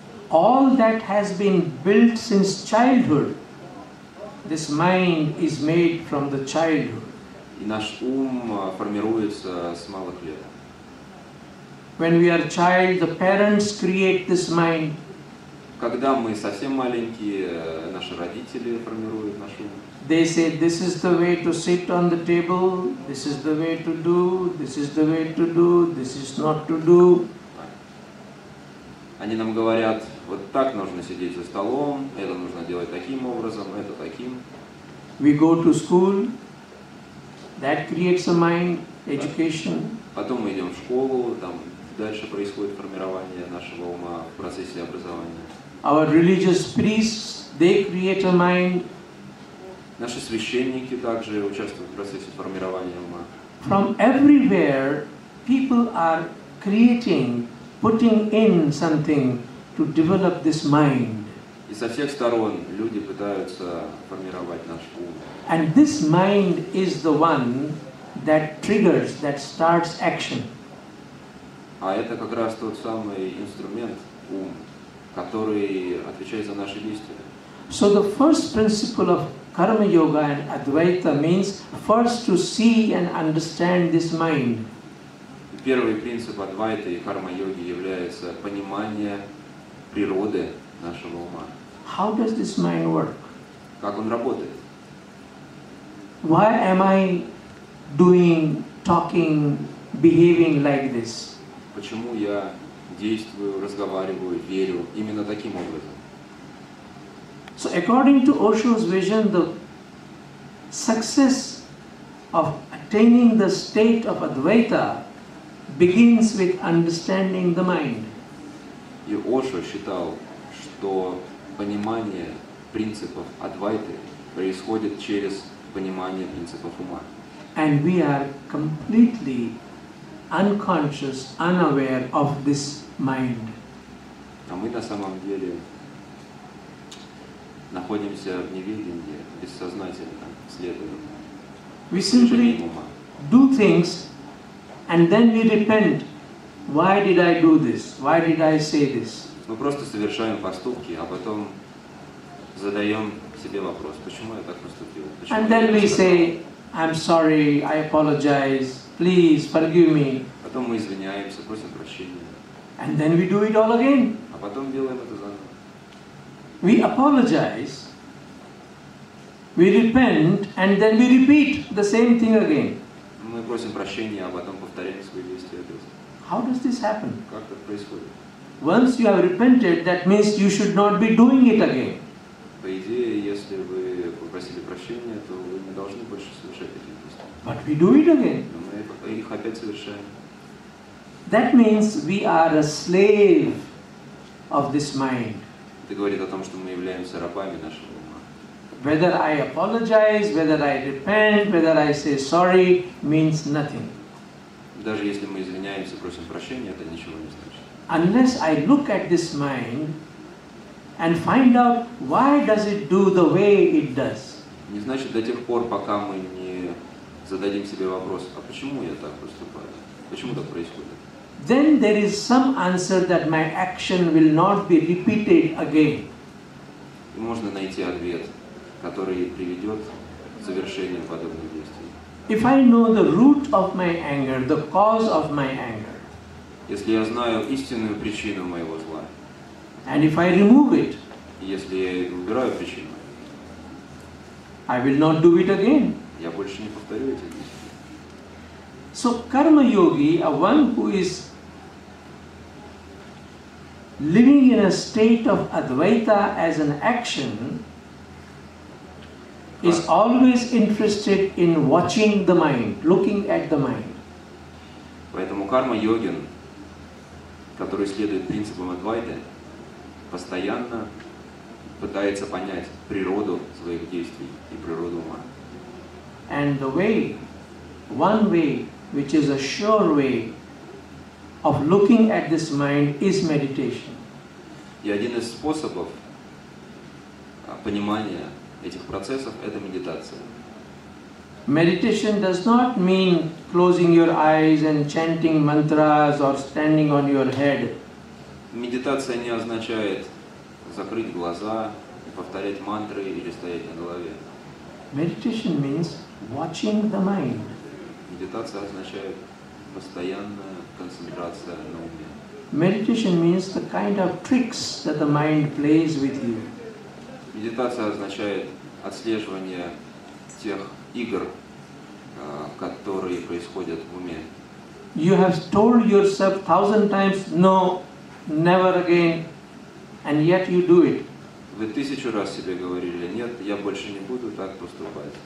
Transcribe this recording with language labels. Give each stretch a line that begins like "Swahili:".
English: All that has been built since childhood. This mind is made from the childhood.
Russian: И наш ум формируется с малых лет.
English: When we are a child, the parents create this mind,
Russian: Когда мы совсем маленькие, наши родители формируют наш ум.
English: They say, this is the way to sit on the table, this is the way to do, this is the way to do, this is not to do.
Russian: Они нам говорят, вот так нужно сидеть за столом, это нужно делать таким образом, это таким.
English: We go to school, that creates a mind, education.
Russian: Потом мы идем в школу, там дальше происходит формирование нашего ума в процессе образования.
English: Our religious priests, they create a mind.
Russian: Наши священники также участвуют в процессе формирования ума.
English: From everywhere, people are creating, putting in something to develop this mind.
Russian: И со всех сторон люди пытаются формировать наш ум.
English: And this mind is the one that triggers, that starts action.
Russian: А это как раз тот самый инструмент, ум, который отвечает за наши действия.
English: So the first principle of Karma Yoga and Advaita means first to see and understand this mind.
Russian: Первый принцип Адвайты и карма-йоги является понимание природы нашего ума.
English: How does this mind work?
Russian: Как он работает?
English: Why am I doing, talking, behaving like this?
Russian: Почему я действую, разговариваю, верю именно таким образом?
English: So according to Osho's vision, the success of attaining the state of Advaita begins with understanding the mind.
Russian: И Ошо считал, что понимание принципов Адвайты происходит через понимание принципов ума.
English: And we are completely unconscious, unaware of this mind.
Russian: А мы на самом деле находимся в неведении, бессознательно следуем движениям ума.
English: Do things and then we repent. Why did I do this? Why did I say this?
Russian: Мы просто совершаем поступки, а потом задаем себе вопрос, почему я так поступил?
English: And then we say, I'm sorry, I apologize, please forgive me.
Russian: Потом мы извиняемся, просим прощения.
English: And then we do it all again.
Russian: А потом делаем это заново.
English: We apologize, we repent, and then we repeat the same thing again.
Russian: Мы просим прощения, а потом повторяем свои действия опять.
English: How does this happen?
Russian: Как это происходит?
English: Once you have repented, that means you should not be doing it again.
Russian: По идее, если вы попросили прощения, то вы не должны больше совершать такие действия.
English: But we do it again.
Russian: Но мы их опять совершаем.
English: That means we are a slave of this mind.
Russian: Это говорит о том, что мы являемся рабами нашего ума.
English: Whether I apologize, whether I repent, whether I say sorry, means nothing.
Russian: Даже если мы извиняемся, просим прощения, это ничего не значит.
English: Unless I look at this mind and find out why does it do the way it does.
Russian: Не значит до тех пор, пока мы не зададим себе вопрос, а почему я так поступаю? Почему так происходит?
English: Then there is some answer that my action will not be repeated again.
Russian: И можно найти ответ, который приведет к совершению подобных действий.
English: If I know the root of my anger, the cause of my anger,
Russian: Если я знаю истинную причину моего зла,
English: and if I remove it,
Russian: и если я убираю причину,
English: I will not do it again.
Russian: я больше не повторю эти действия.
English: So karma yogi, one who is living in a state of Advaita as an action, is always interested in watching the mind, looking at the mind.
Russian: Поэтому карма-йогин, который следует принципам Адвайты, постоянно пытается понять природу своих действий и природу ума.
English: And the way, one way, which is a sure way of looking at this mind is meditation.
Russian: И один из способов понимания этих процессов – это медитация.
English: Meditation does not mean closing your eyes and chanting mantras or standing on your head.
Russian: Медитация не означает закрыть глаза и повторять мантры или стоять на голове.
English: Meditation means watching the mind.
Russian: Медитация означает постоянная концентрация на уме.
English: Meditation means the kind of tricks that the mind plays with you.
Russian: Медитация означает отслеживание тех игр, которые происходят в уме.
English: You have told yourself 1,000 times, no, never again, and yet you do it.
Russian: Вы 1000 раз себе говорили, нет, я больше не буду так поступать.